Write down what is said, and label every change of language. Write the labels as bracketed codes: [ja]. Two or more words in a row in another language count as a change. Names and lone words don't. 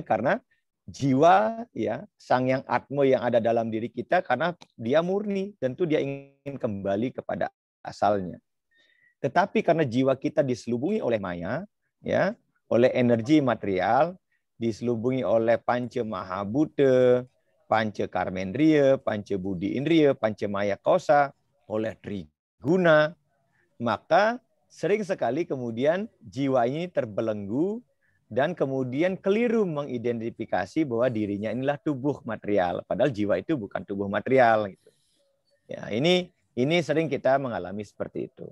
[id] Karena jiwa ya sang yang atma yang ada dalam diri kita, karena dia murni, tentu dia ingin kembali kepada asalnya. Tetapi karena jiwa kita diselubungi oleh maya, ya, oleh energi material, diselubungi oleh panca mahabhuta, panca karmendriya, panca budi indriya, panca maya kosa, oleh triguna, maka sering sekali kemudian jiwa ini terbelenggu dan kemudian keliru mengidentifikasi bahwa dirinya inilah tubuh material, padahal jiwa itu bukan tubuh material gitu. Ya, ini sering kita mengalami seperti itu.